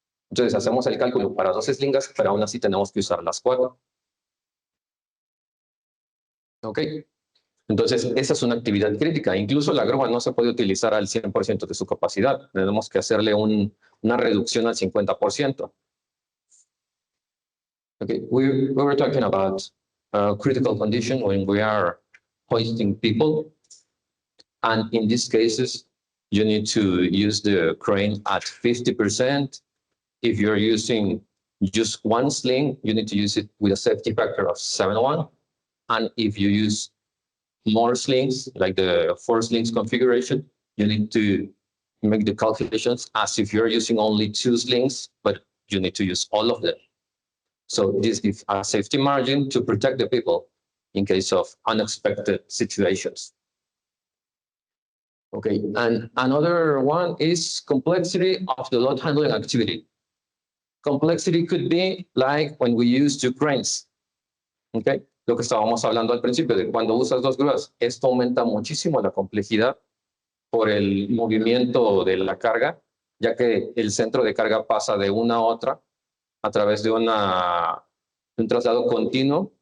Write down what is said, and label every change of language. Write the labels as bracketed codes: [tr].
[es] Entonces hacemos el cálculo para 2 slingas, pero aún así tenemos que usar las 4. ¿Ok? Entonces, esa es una actividad crítica. Incluso la grúa no se puede utilizar al 100% de su capacidad. Tenemos que hacerle una reducción al 50%. [en] Okay, we were talking about critical condition when we are hoisting people. And in these cases, you need to use the crane at 50%. If you're using just one sling, you need to use it with a safety factor of 7-1. And if you use more slings, like the 4 slings configuration, you need to make the calculations as if you're using only 2 slings, but you need to use all of them. So this gives a safety margin to protect the people in case of unexpected situations. Okay, and another one is complexity of the load handling activity. Complexity could be like when we use 2 cranes. [es] Okay, lo que estábamos hablando al principio de cuando usas 2 grúas, esto aumenta muchísimo la complejidad por el movimiento de la carga, ya que el centro de carga pasa de una a otra a través de un traslado continuo.